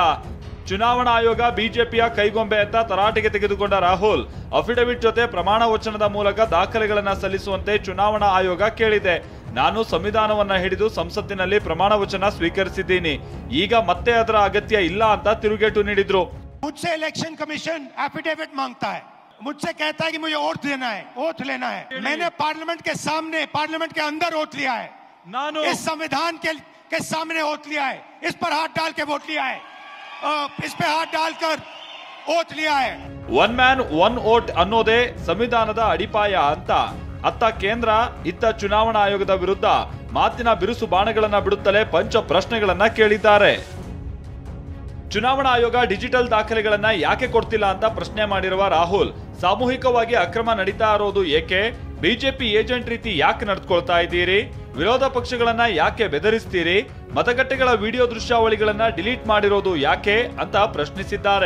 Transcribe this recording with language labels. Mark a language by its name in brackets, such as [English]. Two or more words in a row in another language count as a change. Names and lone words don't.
[Kannada] ಚುನಾವಣಾ ಆಯೋಗ ಬಿಜೆಪಿಯ ಕೈಗೊಂಬೆ ಅಂತ ತರಾಟೆಗೆ ತೆಗೆದುಕೊಂಡ ರಾಹುಲ್ ಅಫಿಡವಿಟ್ ಜೊತೆ ಪ್ರಮಾಣ ವಚನದ ಮೂಲಕ ದಾಖಲೆಗಳನ್ನ ಸಲ್ಲಿಸುವಂತೆ ಚುನಾವಣಾ ಆಯೋಗ ಕೇಳಿದೆ. ನಾನು ಸಂವಿಧಾನವನ್ನ ಹಿಡಿದು ಸಂಸತ್ತಿನಲ್ಲಿ ಪ್ರಮಾಣ ವಚನ ಸ್ವೀಕರಿಸಿದ್ದೀನಿ, ಈಗ ಮತ್ತೆ ಅದರ ಅಗತ್ಯ ಇಲ್ಲ ಅಂತ ತಿರುಗೇಟು ನೀಡಿದ್ರು. [Hindi] मुझसे [English] election commission [Hindi] एफिडेविट मांगता है, मुझसे कहता है कि मुझे ओथ देना है, ओथ लेना है. मैंने पार्लियामेंट के सामने, पार्लियामेंट के अंदर ओथ लिया है, इस संविधान के सामने ओथ लिया है, इस पर हाथ डाल के वोट लिया है, इस पे हाथ डालकर ओथ लिया है. [English] one man one vote [Kannada] ಅನ್ನೋದೇ ಸಂವಿಧಾನದ ಅಡಿಪಾಯ ಅಂತ ಅತ್ತ ಕೇಂದ್ರ, ಇತ್ತ ಚುನಾವಣಾ ಆಯೋಗದ ವಿರುದ್ಧ ಮಾತಿನ ಬಿರುಸು ಬಾಣಗಳನ್ನ ಬಿಡುತ್ತಲೇ ಪಂಚ ಪ್ರಶ್ನೆಗಳನ್ನ ಕೇಳಿದ್ದಾರೆ. ಚುನಾವಣಾ ಆಯೋಗ ಡಿಜಿಟಲ್ ದಾಖಲೆಗಳನ್ನ ಯಾಕೆ ಕೊಡ್ತಿಲ್ಲ ಅಂತ ಪ್ರಶ್ನೆ ಮಾಡಿರುವ ರಾಹುಲ್, ಸಾಮೂಹಿಕವಾಗಿ ಅಕ್ರಮ ನಡೀತಾ ಇರೋದು ಏಕೆ, ಬಿಜೆಪಿ ಏಜೆಂಟ್ ರೀತಿ ಯಾಕೆ ನಡೆದುಕೊಳ್ತಾ ಇದ್ದೀರಿ, ವಿರೋಧ ಪಕ್ಷಗಳನ್ನ ಯಾಕೆ ಬೆದರಿಸ್ತೀರಿ, ಮತಗಟ್ಟೆಗಳ ವಿಡಿಯೋ ದೃಶ್ಯಾವಳಿಗಳನ್ನ ಡಿಲೀಟ್ ಮಾಡಿರೋದು ಯಾಕೆ ಅಂತ ಪ್ರಶ್ನಿಸಿದ್ದಾರೆ.